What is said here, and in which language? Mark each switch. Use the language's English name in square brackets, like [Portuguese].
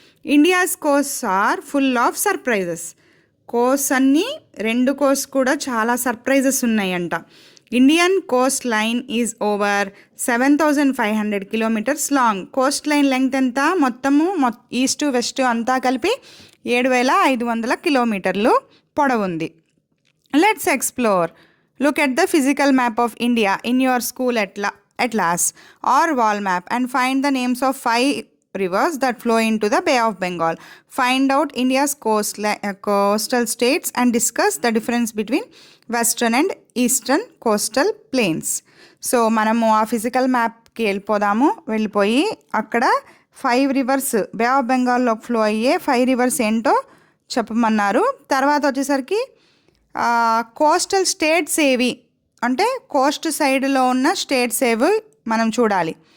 [English] India's coasts are full of surprises. [Telugu] Coast అన్నీ, రెండు Coast కూడా చాలా సర్ప్రైజెస్ ఉన్నాయంట. [English] Indian coastline is over 7,500 kilometres long. [Telugu] Coast line length ఎంత? మొత్తము ఈస్ట్ వెస్ట్ అంతా కలిపి 7,500 కిలోమీటర్లు పొడవుంది. [English] Let's explore. Look at the physical map of India in your school atlas or wall map and find the names of 5 rivers that flow into the Bay of Bengal. Find out India's coastal states and discuss the difference between western and eastern coastal plains. [Telugu] So మనము ఆ physical మ్యాప్కి వెళ్ళిపోయి అక్కడ 5 reverse bay of బెంగాల్లో flow అయ్యే 5 reverse ఏంటో చెప్పమన్నారు. తర్వాత వచ్చేసరికి కోస్టల్ స్టేట్స్ ఏవి అంటే కోస్ట్ సైడ్లో ఉన్న స్టేట్స్ ఏవి మనం చూడాలి.